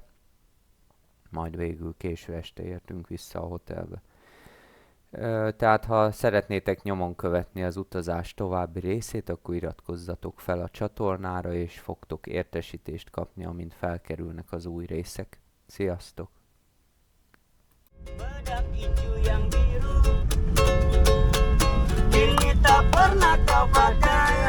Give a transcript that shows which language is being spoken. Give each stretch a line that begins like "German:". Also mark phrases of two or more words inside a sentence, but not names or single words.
Hungarian: Majd végül késő este értünk vissza a hotelbe. Tehát ha szeretnétek nyomon követni az utazás további részét, akkor iratkozzatok fel a csatornára, és fogtok értesítést kapni, amint felkerülnek az új részek. Sziasztok!
Malay: Bedak hijau yang biru, kini tak pernah kau pakai.